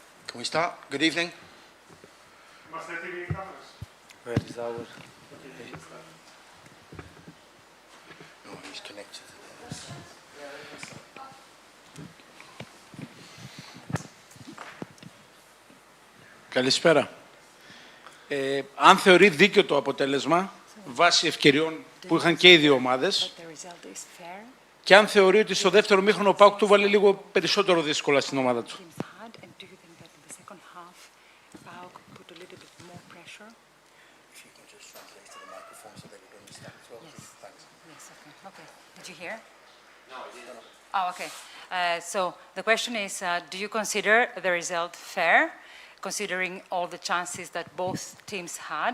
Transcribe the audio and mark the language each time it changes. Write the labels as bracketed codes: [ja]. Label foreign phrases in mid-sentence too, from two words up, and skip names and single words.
[en] Can we start? Good evening. Where is our... Oh, he's connected. [el] Καλησπέρα. Αν θεωρεί δίκαιο το αποτέλεσμα, βάσει ευκαιριών που είχαν και οι δύο ομάδες, και αν θεωρεί ότι στο δεύτερο μήχρονο ο ΠΑΟΚ του βάλε λίγο περισσότερο δύσκολα στην ομάδα του. [en] Did you hear? No, I didn't. Oh, okay. So the question is, do you consider the result fair, considering all the chances that both teams had?